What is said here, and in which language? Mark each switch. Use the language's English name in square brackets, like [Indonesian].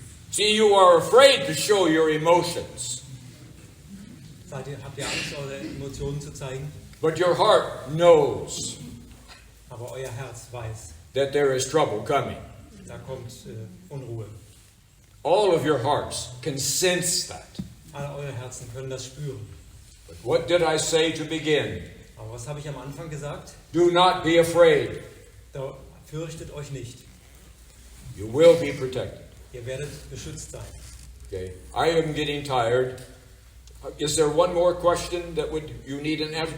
[English] See, you are afraid to show your emotions, [German] Habt ihr Angst, eure Emotionen zu zeigen? [English] but your heart knows [German] Aber euer Herz weiß, [English] that there is trouble coming. [German] da kommt Unruhe. [English] All of your hearts can sense that. [German] Alle eure Herzen können das spüren. [English] But what did I say to begin? [German] Aber was habe ich am Anfang gesagt? [English] Do not be afraid. [German] Da fürchtet euch nicht. [English] You will be protected. [German] Ihr werdet beschützt sein. [English] Okay. I am getting tired. Is there one more question that you need an answer?